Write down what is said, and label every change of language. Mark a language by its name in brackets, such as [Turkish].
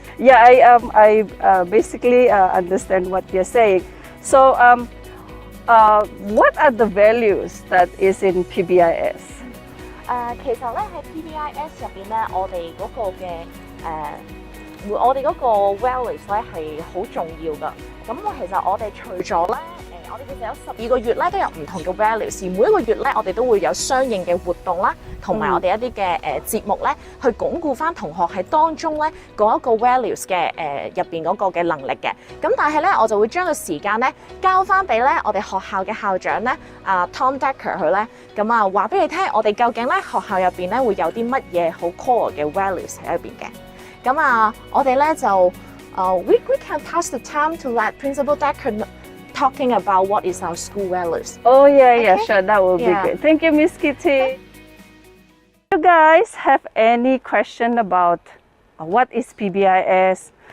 [English] Yeah, I basically understand what you're saying. So, what are the values that is in PBIS? [Chinese] 其實咧喺 PBIS 入邊咧，我哋嗰個嘅我哋嗰個 values 咧係好重要㗎。咁其實我哋除咗咧，我哋其實有12個月咧都有唔同嘅 values，而每一個月咧我哋都會有相應嘅活動啦，同埋我哋一啲嘅節目咧，去鞏固翻同學喺當中咧嗰一個 values 嘅入邊嗰個嘅能力嘅。咁但係咧，我就會將個時間咧交翻俾咧我哋學校嘅校長咧Tom Decker 佢咧，咁話俾你聽，我哋究竟咧學校入邊咧會有啲乜嘢好 core 嘅 values 喺入邊嘅。咁我哋咧就 [English] we can pass the time to let Principal Decker talking about what is our school values. Oh yeah, sure, that will be good. Thank you, Miss Kitty. You guys have any question about what is PBIS?